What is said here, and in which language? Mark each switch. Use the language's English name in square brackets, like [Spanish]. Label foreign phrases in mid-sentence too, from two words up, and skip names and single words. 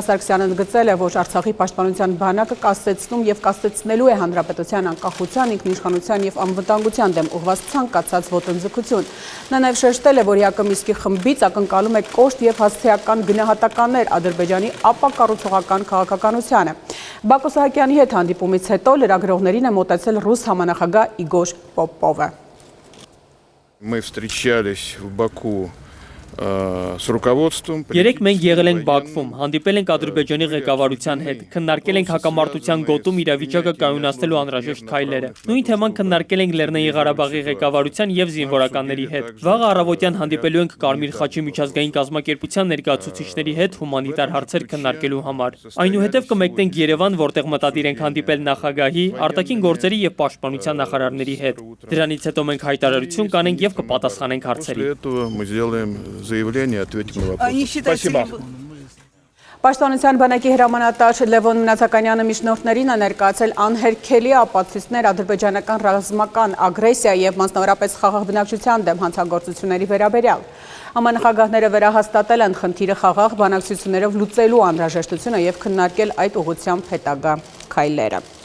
[Armenian] Սարգսյանը ընդգծել է, որ Արցախի պաշտպանության բանակը կասեցնում եւ կասեցնելու է հանրապետության անկախության, ինքնիշխանության եւ անվտանգության դեմ ուղղված ցանկացած ոտնձգություն։ Նա նաեւ շեշտել է, որ Յակոմիսկի խմբից ակնկալում է կոշտ եւ հասցեական գնահատականներ Ադրբեջանի ապակառուցողական քաղաքականությանը։ Բակո Սահակյանի հետ հանդիպումից հետո լրագրողներին է մոտեցել ռուս համանախագահ Իգոր Պոպովը։ [Russian] Мы встречались в Баку с руководством. [Armenian] Երեք մենք եղել ենք Բաքվում, հանդիպել ենք Ադրբեջանի ղեկավարության հետ, քննարկել ենք հակամարտության գոտում իրավիճակը կայունացնելու անհրաժեշտ քայլերը։ Նույն թեման քննարկել ենք Լեռնային Ղարաբաղի ղեկավարության եւ զինվորականների հետ։ Վաղ առավոտյան հանդիպելու ենք Կարմիր խաչի միջազգային կազմակերպության ներկայացուցիչների հետ հումանիտար հարցեր քննարկելու համար։ Այնուհետև կմեկնենք Երևան, որտեղ մտադիր ենք հանդիպել նախագահի, արտաքին գործերի եւ պաշտպանության նախարարների հետ։ Դրանից հետո մենք հայտարարություն կանենք եւ կպատասխանենք հարցերին։ [Russian] Заявление, ответим на вопрос. Спасибо. [Armenian] Պաշտպանության բանակի հրամանատար Լևոն Մնացականյանը միջնորդներին է ներկայացել անհերքելի ապացույցներ ադրբեջանական ռազմական ագրեսիա եւ մասնավորապես խաղաղ բնակչության դեմ հանցագործությունների վերաբերյալ։ Համանախագահները վերահաստատել են խնդիրը խաղաղ բանակցություններով լուծելու անհրաժեշտությունը եւ քննարկել այդ ուղղությամբ հետագա քայլերը։